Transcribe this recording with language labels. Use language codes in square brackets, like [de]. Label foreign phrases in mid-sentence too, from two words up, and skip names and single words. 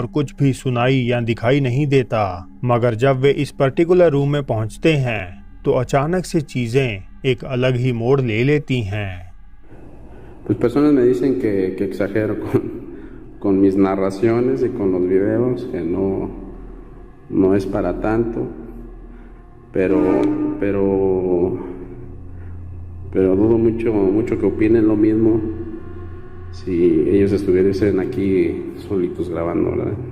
[hi] कुछ भी सुनाई या दिखाई नहीं देता, मगर जब वे इस [en] particular room [hi] में पहुंचते हैं तो अचानक से चीज़ें एक अलग ही मोड़ ले लेती हैं। [es] Pues personas me dicen que exagero con mis narraciones y con los videos, que no es para tanto, pero dudo mucho que opinen lo mismo si ellos estuviesen aquí solitos grabando, ¿verdad?